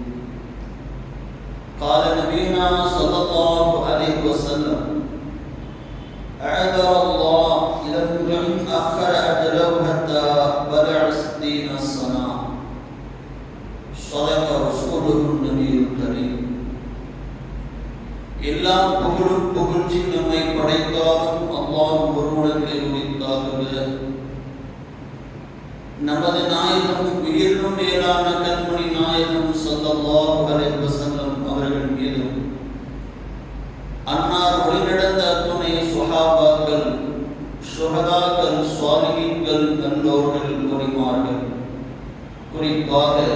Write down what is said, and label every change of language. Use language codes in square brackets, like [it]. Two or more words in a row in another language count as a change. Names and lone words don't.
[ar] قال نبينا صلى الله عليه وسلم: أعذر الله إلى امرئ أخر أجله حتى بلغ 60 سنة. صدق رسوله النبي الكريم. [ta] எல்லா புகழும் புகழ்ச்சி நம்மை படைத்தாலும் அல்லாஹ் ஒருவனுக்கு உரித்தாகுக. நமது நாயகம் உயிரினும் மேலான கண்மணி நாயகம் [ar] صلى الله عليه وسلم [ta] அவர்கள் மீதும், அன்னார் வழிநடந்த அத்துணை சுஹாபாக்கள், சுஹதாக்கள், சாலிஹீன்கள், நல்லோர்கள், வலிமார்கள், குறிப்பாக